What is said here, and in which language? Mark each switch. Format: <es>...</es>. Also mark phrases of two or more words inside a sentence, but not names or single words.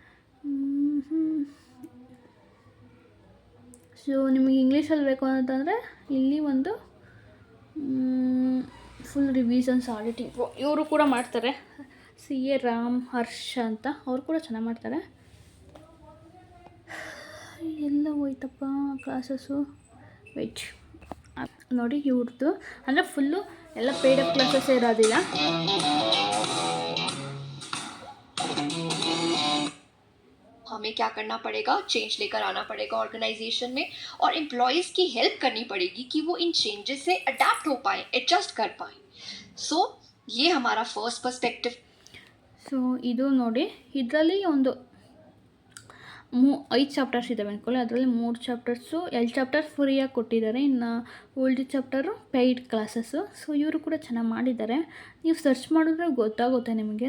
<kn>ಸೊ ನಿಮಗೆ ಇಂಗ್ಲೀಷಲ್ಲಿ ಬೇಕು ಅಂತಂದರೆ ಇಲ್ಲಿ ಒಂದು</kn> <en>full revisions auditing</en> <kn>ಇವರು ಕೂಡ ಮಾಡ್ತಾರೆ. CA ರಾಮ್ ಹರ್ಷ ಅಂತ, ಅವರು ಕೂಡ ಚೆನ್ನಾಗಿ ಮಾಡ್ತಾರೆ. ಎಲ್ಲ ಹೋಯ್ತಪ್ಪ ಕ್ಲಾಸಸ್ಸು. ವೆಯ್ಟ್ ನೋಡಿ, ಇವ್ರದ್ದು ಅಂದರೆ ಫುಲ್ಲು ಎಲ್ಲ</kn> <en>paid up classes</en> <kn>ಇರೋದಿಲ್ಲ.</kn> <hi>हमें क्या करना पड़ेगा, चेंज लेकर आना पड़ेगा ऑर्गेनाइजेशन में, और एम्प्लॉयज़ की हेल्प करनी पड़ेगी कि वो इन चेंजेस से अडेप्ट हो पाएँ, एडजस्ट कर पाएँ. सो ये हमारा</hi> <en>first perspective.</en> <kn>ಸೊ ಇದು ನೋಡಿ, ಇದರಲ್ಲಿ ಒಂದು 5 ಚಾಪ್ಟರ್ಸ್ ಇದ್ದಾವೆ ಅಂದ್ಕೊಳ್ಳಿ. ಅದರಲ್ಲಿ 3 ಚಾಪ್ಟರ್ಸು 2 ಚಾಪ್ಟರ್ಸ್ ಫ್ರೀಯಾಗಿ ಕೊಟ್ಟಿದ್ದಾರೆ, ಇನ್ನು ಉಳಿದ ಚಾಪ್ಟರು</kn> <en>paid classes.</en> <kn>ಸೊ ಇವರು ಕೂಡ ಚೆನ್ನಾಗಿ ಮಾಡಿದ್ದಾರೆ. ನೀವು ಸರ್ಚ್ ಮಾಡಿದ್ರೆ ಗೊತ್ತಾಗುತ್ತೆ ನಿಮಗೆ.</kn>